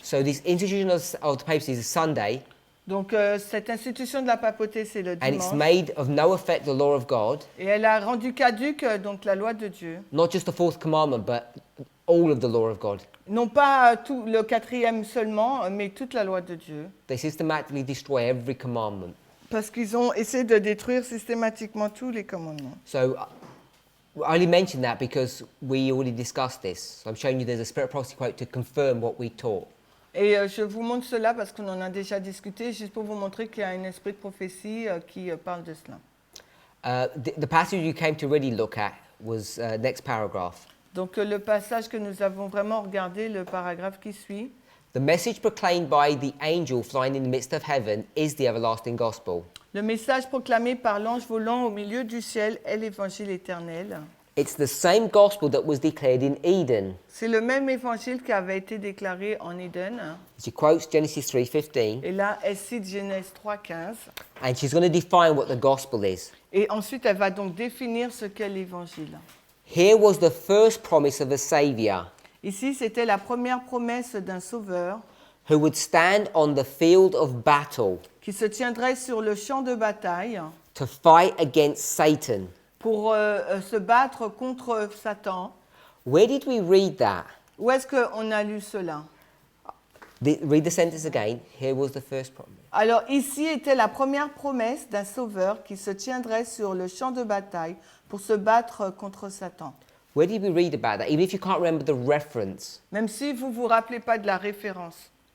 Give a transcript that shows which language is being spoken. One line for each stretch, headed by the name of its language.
English: So this institution of the papacy is a Sunday,
French: Donc cette institution de la papauté, c'est le
English: and it's
French: dimanche.
English: made of no effect the law of God,
French: Et elle a rendu caduque donc la loi de Dieu.
English: not just the fourth commandment, but all of the law of God.
French: Non pas tout le 4e seulement, mais toute la loi de Dieu.
English: They systematically destroy every commandment.
French: Parce qu'ils ont essayé de détruire systématiquement tous les commandements.
English: So I only mention that because we already discussed this. So I'm showing you there's a Spirit of Prophecy quote to confirm what we taught.
French: Et je vous montre cela parce qu'on en a déjà discuté, juste pour vous montrer qu'il y a un esprit de prophétie qui parle de cela.
English: The passage you came to really look at was next paragraph.
French: Donc le passage que nous avons vraiment regardé, le paragraphe qui suit.
English: The message proclaimed by the angel flying in the midst of heaven is the everlasting gospel.
French: Le message proclamé par l'ange volant au milieu du ciel est l'évangile éternel.
English: It's the same gospel that was declared in Eden.
French: C'est le même évangile qui avait été déclaré en Éden.
English: She quotes Genesis 3:15,
French: Et là, elle cite Genèse 3,15.
English: and she's going to define what the gospel is.
French: Et ensuite, elle va donc définir ce qu'est l'évangile.
English: Here was the first promise of a Saviour
French: Ici, c'était la première promesse d'un sauveur
English: who would stand on the field of battle
French: qui se tiendrait sur le champ de bataille
English: to fight against Satan.
French: pour se battre contre Satan.
English: Where did we read that?
French: Où est-ce qu'on a lu cela?
English: Read the sentence again. Here was the first promise.
French: Alors ici était la première promesse d'un sauveur qui se tiendrait sur le champ de bataille pour se battre contre Satan.
English: Where did we read about that? Even if you can't remember the reference.
French: Même si vous ne vous rappelez pas de la référence.